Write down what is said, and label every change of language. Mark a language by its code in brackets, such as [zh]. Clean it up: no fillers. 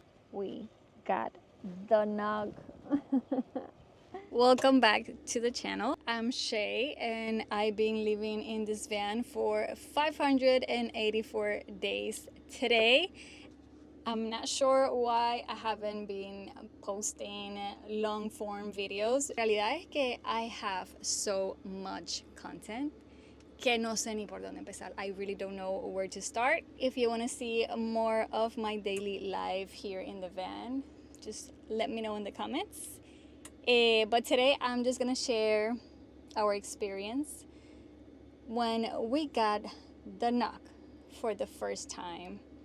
[en] We got the knock. Welcome back to the channel. I'm Shey and I've been living in this van for 584 days today. I'm not sure why I haven't been posting long form videos. [es] La realidad es que [en] I have so much content [es] que no sé ni por dónde empezar. [en] I really don't know where to start. If you want to see more of my daily life here in the van, just let me know in the comments. But today I'm just gonna share our experience when we got the knock for the first time.